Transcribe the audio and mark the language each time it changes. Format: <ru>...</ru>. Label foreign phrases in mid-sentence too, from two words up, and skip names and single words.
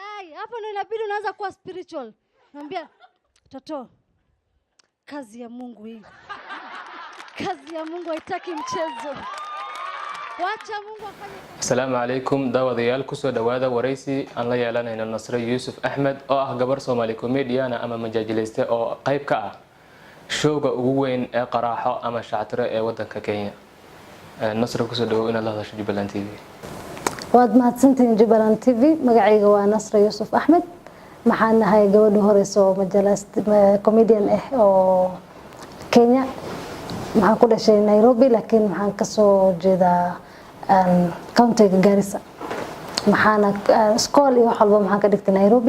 <sw>Hapo ndio inabidi unaanza kuwa spiritual. Naambia toto, kazi ya Mungu hii. Kazi ya Mungu haitaki mchezo. Wacha Mungu afanye.</sw> <so>Assalaamu calaykum daawadayaal kusoo dhawaada waraysi aan la yeelanayno Nasra Yuusuf Axmed oo ah gabar Soomaali comedian ama majaajilayste oo qayb ka ah showga ugu weyn ee qaraaxo ama shactire ee wadanka Kenya. Nasra kusoo dhawow inaad la hadasho Jubaland TV. waad mahadsantihiin Jubaland TV magacayga waa Nasra Yuusuf Axmed maxaan nahay gabadha horeyso majaajilayste comedian oo Kenya maxaan ku dhashay Nairobi laakiin maxaan ka soo jeedaa county Garissa maxaan school iyo wax walba maxaan ka dhigtay Nairobi.</so>